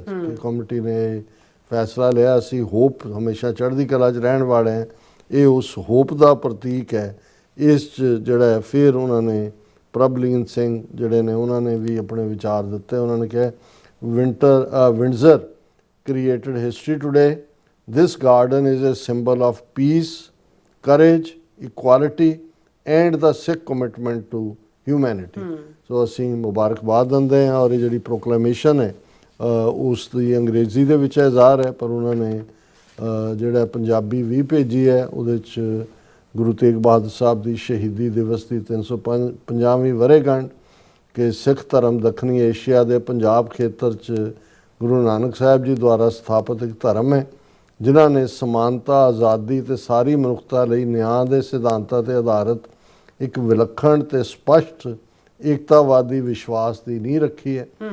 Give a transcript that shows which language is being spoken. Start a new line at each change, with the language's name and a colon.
Punjabi: ਕਿ ਕਮਿਊਨਿਟੀ ਨੇ ਫੈਸਲਾ ਲਿਆ ਅਸੀਂ ਹੋਪ ਹਮੇਸ਼ਾ ਚੜ੍ਹਦੀ ਕਲਾ 'ਚ ਰਹਿਣ ਵਾਲੇ ਹਾਂ, ਇਹ ਉਸ ਹੋਪ ਦਾ ਪ੍ਰਤੀਕ ਹੈ ਇਸ 'ਚ ਜਿਹੜਾ ਹੈ ਫਿਰ ਉਹਨਾਂ ਨੇ ਪ੍ਰਭਲੀਨ ਸਿੰਘ ਜਿਹੜੇ ਨੇ ਉਹਨਾਂ ਨੇ ਵੀ ਆਪਣੇ ਵਿਚਾਰ ਦਿੱਤੇ। ਉਹਨਾਂ ਨੇ ਕਿਹਾ ਵਿੰਡਜ਼ਰ
English: created history today. This garden is a symbol of peace, courage, equality and the Sikh commitment to humanity.
Punjabi: ਸੋ ਅਸੀਂ ਮੁਬਾਰਕਬਾਦ ਦਿੰਦੇ ਹਾਂ। ਔਰ ਇਹ ਜਿਹੜੀ ਪ੍ਰੋਕਲੇਮੇਸ਼ਨ ਹੈ ਉਸ ਦੀ ਅੰਗਰੇਜ਼ੀ ਦੇ ਵਿੱਚ ਇਜ਼ਹਾਰ ਹੈ, ਪਰ ਉਹਨਾਂ ਨੇ ਜਿਹੜਾ ਪੰਜਾਬੀ ਵੀ ਭੇਜੀ ਹੈ। ਉਹਦੇ 'ਚ ਗੁਰੂ ਤੇਗ ਬਹਾਦਰ ਸਾਹਿਬ ਦੀ ਸ਼ਹੀਦੀ ਦਿਵਸ ਦੀ 350ਵੀਂ ਵਰ੍ਹੇਗੰਢ ਕਿ ਸਿੱਖ ਧਰਮ ਦੱਖਣੀ ਏਸ਼ੀਆ ਦੇ ਪੰਜਾਬ ਖੇਤਰ 'ਚ ਗੁਰੂ ਨਾਨਕ ਸਾਹਿਬ ਜੀ ਦੁਆਰਾ ਸਥਾਪਿਤ ਇੱਕ ਧਰਮ ਹੈ ਜਿਨ੍ਹਾਂ ਨੇ ਸਮਾਨਤਾ, ਆਜ਼ਾਦੀ ਤੇ ਸਾਰੀ ਮਨੁੱਖਤਾ ਲਈ ਨਿਆਂ ਦੇ ਸਿਧਾਂਤਾਂ ਤੇ ਆਧਾਰਿਤ ਇੱਕ ਵਿਲੱਖਣ ਤੇ ਸਪਸ਼ਟ ਏਕਤਾਵਾਦੀ ਵਿਸ਼ਵਾਸ ਦੀ ਨੀਂਹ ਰੱਖੀ ਹੈ।